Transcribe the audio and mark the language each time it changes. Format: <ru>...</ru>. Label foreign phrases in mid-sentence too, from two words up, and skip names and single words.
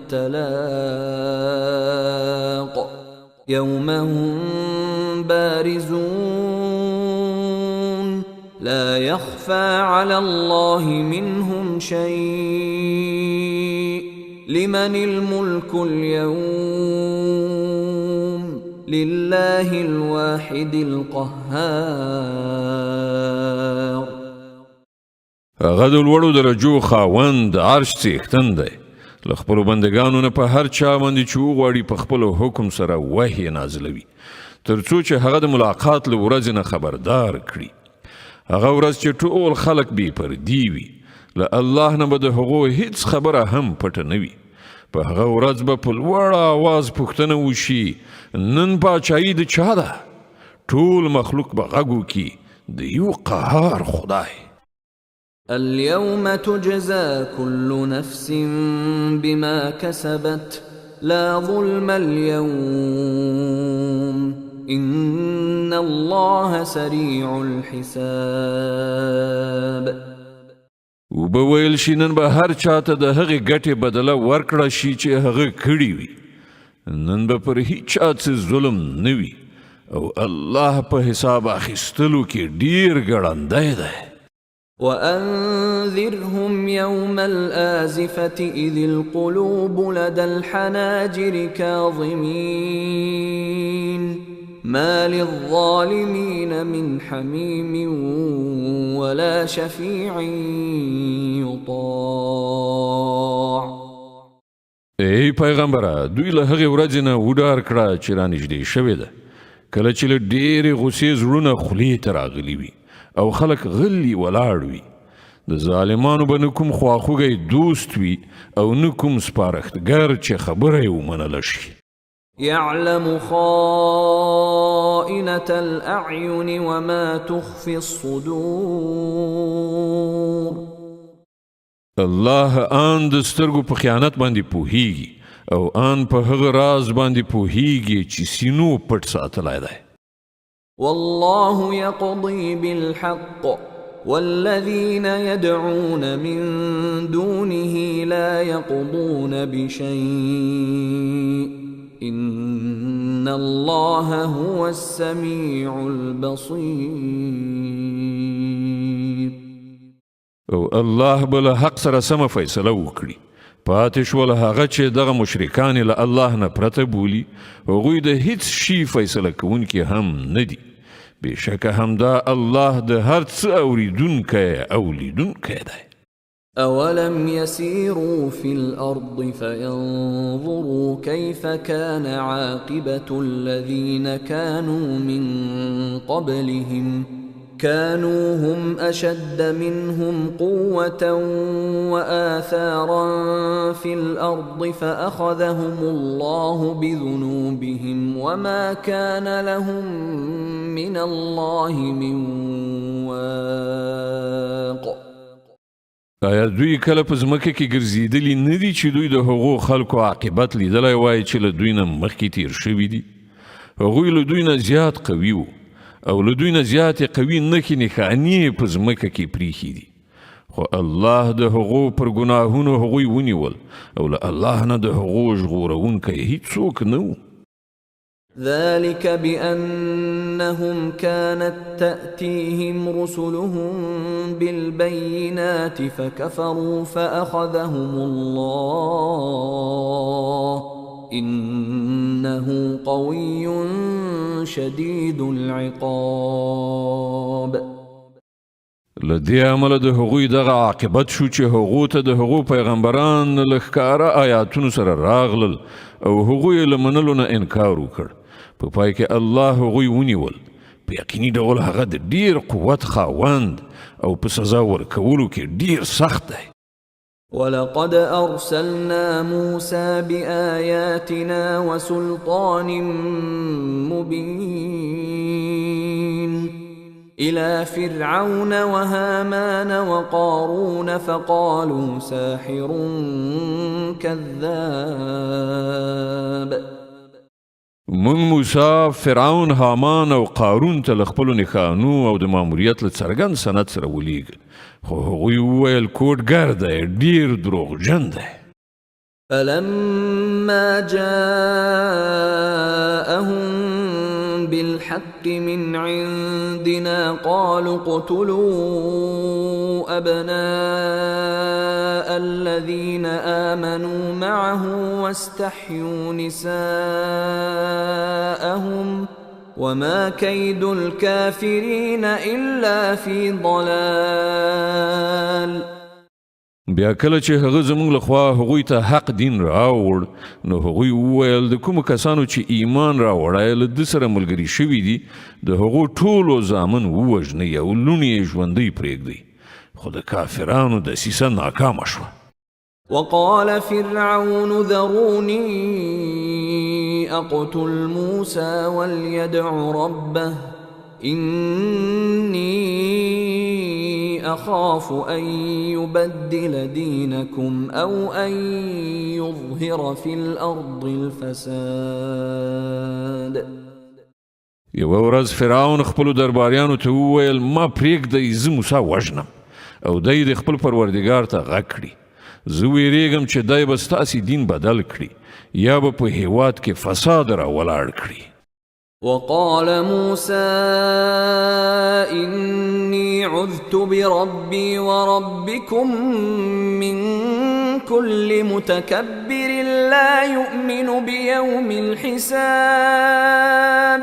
<ar>التلاق يوم هم بارزون لا يخفى على الله منهم شيء لمن الملك اليوم لله الواحد القهار.</ar> <ps>هغه د لوړو درجو خاوند عرش څښتن دی. له خپلو بندګانو نه په هر چا باندې چې وغواړي په خپلو حکم سره وحی نازلوي تر څو چې هغه د ملاقات له ورځې نه خبردار کړي. هغه ورځ چې ټول خلق بې پردي وي له الله نه به د هغو هیڅ خبره هم پټه نه وي. په هغه ورځ به په لوړ آواز پوښتنه وشي نن پاچایي د چا ده؟ ټول مخلوق به غږ وکړي د یو قهار خدای.</ps> <ar>اليوم تجزى كل نفس بما كسبت لا ظلم اليوم إن الله سريع الحساب.</ar> <ps>وبویل شي نن به هر چاته د هغې ګټې بدله ورکړه شي چې هغه کړي وي. نن به پر هیڅ چا څه ظلم نه وي او الله په حساب اخیستلو کې ډیر ګړندی دی.</ps> <ar>وأنذرهم يوم الآزفة إذ القلوب لدى الحناجر كاظمين ما للظالمين من حميم ولا شفيع يطاع.</ar> <ps>ای پیغمبره دوی له هغې ورځې نه وډار کړه چې رانږدې شوې ده کله چې له ډېرې غوسې زړونه خولې ته راغلي وي او خلک غلي ولاړ وي. د ظالمانو به نه کوم خواخوږی دوست وي او نه کوم سپارښتګر چې خبره یې ومنله شي.</ps> <ar>يعلم خائنة الأعين وما تخفي الصدور.</ar> <ps>الله آن د سترګو په خیانت باندې پوهیږي او آن په هغه راز باندې پوهیږي چې سینو پټ ساتلی دی.</ps> <ar>والله يقضي بالحق والذين يدعون من دونه لا يقضون بشيء إن الله هو السميع البصير.</ar> <ps>او الله بل حق سره سم فیصله وکړي. پاتې شول هغه چې دغه مشرکان له الله نه پرته بولي هغوی د هیڅ شي فیصله کوونکي هم نه دي. بشکه همدا الله د هر څه اوریدونکی او لیدونکی دی.</ps> <ar>أولم يسيروا في الأرض فينظروا كيف كان عاقبة الذين كانوا من قبلهم كانوا هم أشد منهم قوة وآثارا في الأرض فأخذهم الله بذنوبهم وما كان لهم من الله من واق.</ar> <ps>آیا دوی کله په ځمکه کې ګرځېدلي نه دي چې دوی د هغو خلکو عاقبت لیدلی وای چې له دوی نه مخکې تیر شوي دي؟ هغوی له دوی نه زیات قوي وو او له دوی نه زیاتې قوي نښې نښانې په ځمکه کې پریښي دي. خو الله د هغو پر ګناهونو هغوی ونیول او له الله نه د هغو ژغورونکی هیڅوک نه و.</ps> <ar>ذلك بأنهم كانت تأتيهم رسلهم بالبينات فكفروا فأخذهم الله إنه قوي شديد العقاب.</ar> <ps>له دې امله د هغوی دغه عاقبت شو چې هغو ته د هغو پیغمبران له ښکاره آیاتونو سره راغلل او هغوی یې له منلو نه انکار وکړ. په پای کې الله هغوی ونیول. په یقیني ډول هغه د ډیر قوت خاوند او په سزا ورکولو کې ډیر سخت دی.</ps> <ar>ولقد أرسلنا موسى بآياتنا وسلطان مبين إلى فرعون وهامان وقارون فقالوا ساحر كذاب.</ar> <ps>من موسی فرعون هامان او قارون ته له خپلو نښانو او د ماموریت له څرګند سند سره ولیږل، خو هغوی وویل کوډګر دی، ډیر دروغجن دی.</ps> <ar>فلما جاءهم بالحق من عندنا قالوا اقتلوا أبناء الذين آمنوا معه واستحيوا نساءهم وما كيد الكافرين إلا في ضلال.</ar> <ps>بیا کله چې هغه زموږ لخوا هغوی ته حق دین راوړ، نو هغوی وویل د کومو کسانو چې ایمان راوړی له ده سره ملګري شوي دي د هغو ټولو زامن ووژنئ او لوڼې یې ژوندۍ پرېږدئ. خو د کافرانو دسیسه ناکامه شوه.</ps> <ar>وقال فرعون ذروني أقتل موسى وليدع ربه إني أخاف أن يبدل دينكم أو أن يظهر في الأرض الفساد.</ar> <ps>یوه ورځ فرعون خپلو درباریانو ته وویل ما پرېږدئ زه موسی وژنم او دی د خپل پروردګار ته غږ کړي. زه ویریږم چې دی به ستاسې دین بدل کړي یا به په هیواد کې فساد راولاړ کړي.</ps> <ar>وقال موسى إني عذت بربي وربكم من كل متكبر لا يؤمن بيوم الحساب.</ar>